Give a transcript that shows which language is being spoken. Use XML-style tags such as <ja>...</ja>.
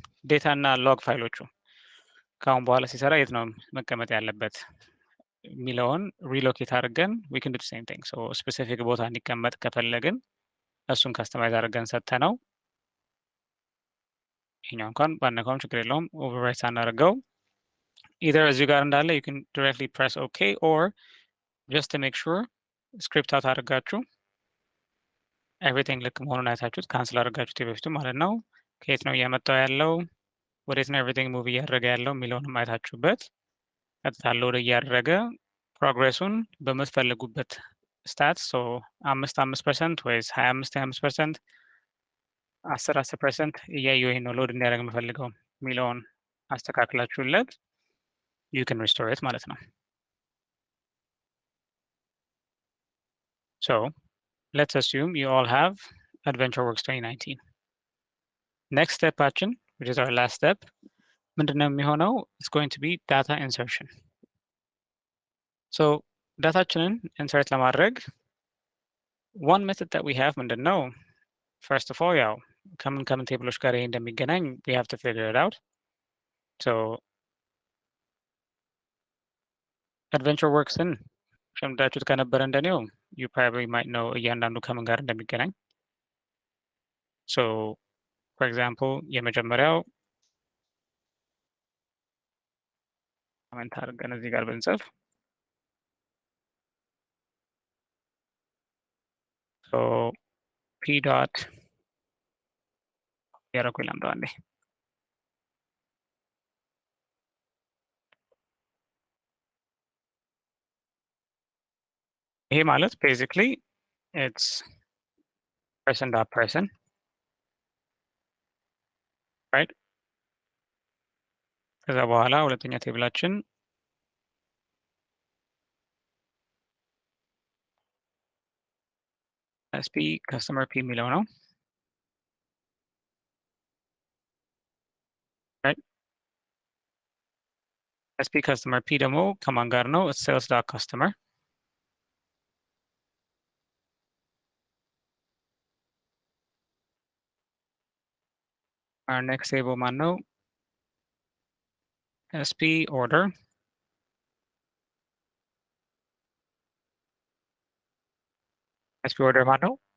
<am>ዴታ እና ሎግ ፋይሎቹ ከአሁን በኋላ ሲሰራ የት ነው መቀመጥ ያለበት የሚለውን ሪሎኬት አድርገን</am> <en>we can do the same thing.</en> <am>so specific ቦታ እንዲቀመጥ ከፈለግን እሱን ከስተማይዝ አድርገን ሰጥተነው ይሄኛው እንኳን ባነካውም ችግር የለውም ኦቨርራይት ሳናደርገው either እዚህ ጋር እንዳለ</am> <en>you can directly press okay, or just to make sure</en> <am>ስክሪፕት አውት አድርጋችሁ everything ልክ መሆኑን አይታችሁት ካንስል አድርጋችሁት በፊቱ ማለት ነው ከየት ነው እያመጣው ያለው ወዴት ነው everything ሙቭ እያደረገ ያለው የሚለውንም አይታችሁበት ቀጥታ ሎድ እያደረገ ፕሮግሬሱን በምትፈልጉበት ስታት 5% ወይስ 25% 10% እያየሁ ይሄን ነው ሎድ እንዲያደርግ የምፈልገው የሚለውን አስተካክላችሁለት</am> <en>you can restore it</en> <am>ማለት ነው።</am> <en>so let's assume you all have AdventureWorks 2019. next stepአችን which is our last step</en> <am>ምንድነው የሚሆነው</am> <en>it's going to be data insertion.</en> <am>so ዳታችንን insert ለማድረግ</am> <en>one method that we have</en> <am>ምንድነው</am> <en>first of all</en> <am>ያው ከምን ቴብሎች ጋር ይሄ እንደሚገናኝ</am> <en>we have to figure it out.</en> <am>so AdventureWorksን ሸምዳችሁት ከነበረ እንደኔው</am> <en>you probably might know</en> <am>እያንዳንዱ ከምን ጋር እንደሚገናኝ. so for example የመጀመሪያው ኮሜንት አድርገን እዚህ ጋር ብንጽፍ so p dot ያረኩ ይላምደው አንዴ ይሄ ማለት</am> <en>basically it's person dot person, right?</en> <am>ከዛ በኋላ ሁለተኛ ቴብላችን sp customer p የሚለው ነው right? sp customer p ደግሞ ከማን ጋር ነው sales dot customer.</am> <en>our next table</en> <am>ማን ነው sp order sp order ማን ነው</am>